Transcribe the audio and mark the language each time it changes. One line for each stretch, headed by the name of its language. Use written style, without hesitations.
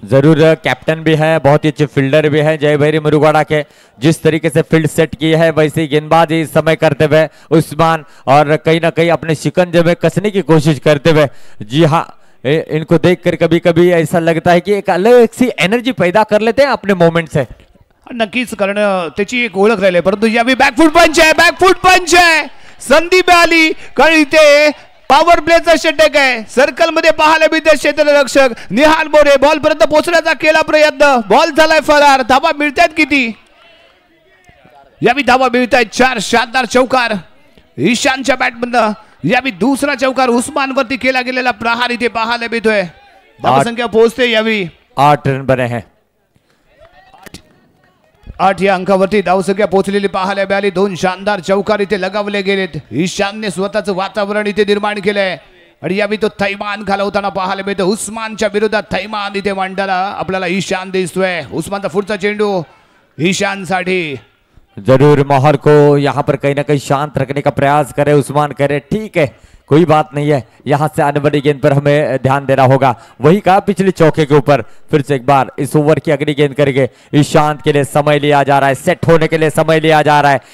Hindi: जरूर कैप्टन भी है, बहुत ही अच्छे फील्डर भी है जय भैरी मुरुगाड़ा के, जिस तरीके से फील्ड सेट की है वैसे ही गेंदबाजी इस समय करते हुए उस्मान, और कहीं ना कहीं अपने शिकंजे में कसने की कोशिश करते हुए। जी हाँ, इनको देखकर कभी कभी ऐसा लगता है कि एक अलग सी एनर्जी पैदा कर लेते हैं अपने मोमेंट से।
Marathi: नक्कीच, कारण त्याची एक ओळख राहिली, परंतु यावेळी बॅकफूट पंच आहे, बॅकफूट पंच आहे, संधी मिळाली, कारण इथे पॉवर प्लेचा षटक आहे. सर्कल मध्ये पाहायला मिळते क्षेत्ररक्षक निहाल मोरे, बॉल पर्यंत पोहोचण्याचा केला प्रयत्न, बॉल झालाय फरार. धावा मिळतात किती? यावेळी धावा मिळतात 4, शानदार चौकार ईशानच्या बॅटमधनं. यावेळी दुसरा चौकार उस्मान वरती केला गेलेला प्रहार इथे पाहायला मिळतोय. धावसंख्या पोहोचते यावेळी
Hindi: 8 रन बने हैं.
Marathi: 8 या अंकावरती धावसंख्या पोहोचलेली पाहायला मिळाली. 2 शानदार चौकार इथे लगावले गेलेत. ईशानने स्वतःचं वातावरण इथे निर्माण केलंय आणि यावेळी तो थैमान घालवताना पाहायला मिळतो. उस्मानच्या विरोधात थैमान इथे मांडायला आपल्याला ईशान दिसतोय. उस्मानचा पुढचा चेंडू ईशान साठी.
Hindi: जरूर माहौल को यहाँ पर कहीं ना कहीं शांत रखने का प्रयास करे उस्मान, करे ठीक है कोई बात नहीं है, यहाँ से आने वाली गेंद पर हमें ध्यान देना होगा। वही कहा पिछले चौके के ऊपर, फिर से एक बार इस ओवर की अगली गेंद करेंगे। ईशांत के लिए समय लिया जा रहा है, सेट होने के लिए समय लिया जा रहा है।